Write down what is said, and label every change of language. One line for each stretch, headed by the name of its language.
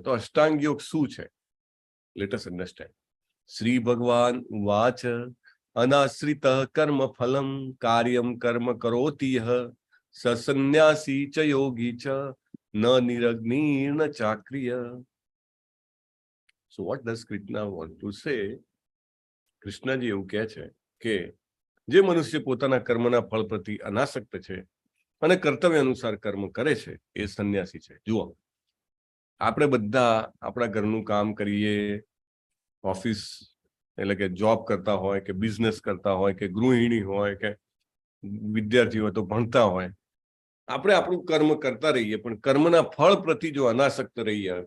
Gujarati: તો અષ્ટાંગ યોગ શું છે?
English: Let us understand.
Sanskrit: શ્રી ભગવાન વાચ અનાશ્રિત કર્મ ફલમ કાર્યમ કર્મ કરોતિ યહ સસન્યાસી ચ યોગી ચ ન નિરગ્નિ ન ચાક્રિય.
English: So what does Krishna want to say?
Gujarati: Krishnaji એવું કહે છે કે જે મનુષ્ય પોતાના કર્મના ફળ પ્રતિ અનાસક્ત છે અને કર્તવ્ય અનુસાર કર્મ કરે છે એ સંન્યાસી છે. જુઓ, આપણે બધા આપણા ઘરનું કામ કરીએ, ઓફિસ એટલે કે જોબ કરતા હોય કે બિઝનેસ કરતા હોય કે ગૃહિણી હોય કે વિદ્યાર્થી હોય તો ભણતા હોય, આપણે આપણું કર્મ કરતા રહીએ પણ કર્મના ફળ પ્રતિ જો અનાસક્ત રહીએ.